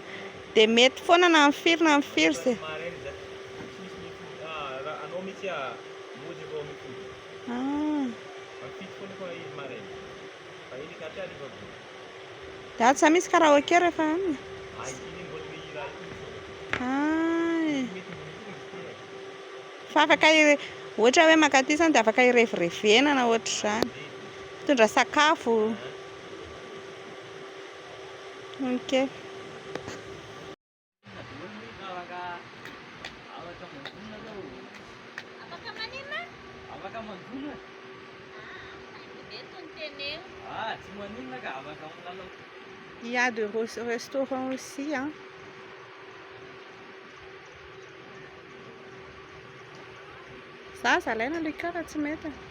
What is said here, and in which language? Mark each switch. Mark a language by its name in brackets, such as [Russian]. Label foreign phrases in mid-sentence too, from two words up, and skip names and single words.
[Malagasy] Dia mety foana na amin'ny firy se. Dia tsy misy karaoké rehefa aminy. Fa afaka ohatra hoe makaty izany dia afaka hirevirevenana ohatr'izany. Mitondra sakafo. Ok. [French] Il y a des restaurants aussi. [Malagasy] Ça alaina le cara tsy mety.